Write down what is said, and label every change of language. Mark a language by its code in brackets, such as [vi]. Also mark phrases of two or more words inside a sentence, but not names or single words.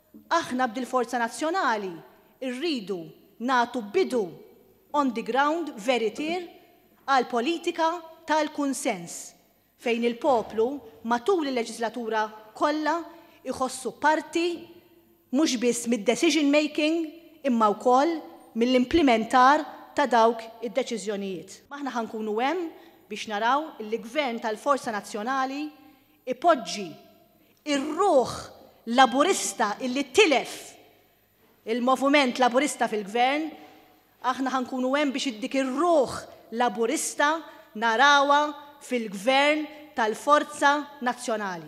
[mt] Aħna b'dil-Forza Nazzjonali rridu nagħtu bidu [en] on the ground [mt] veritier għal politika tal-kunsens fejn il-poplu matul il-leġislatura kollha iħossu parti mhux biss mid- [en] decision making [mt] imma wkoll mill-implementar ta' dawk id-deċiżjonijiet. Aħna ħankunu hemm biex naraw il-Gvern tal-Forza Nazzjonali ipoġġi ir-ruħ laburista illi tilef il-moviment laburista fil-Gvern, aħna ħankunu hemm biex dik ir-ruħ laburista narawha fil-Gvern tal-Forza Nazzjonali.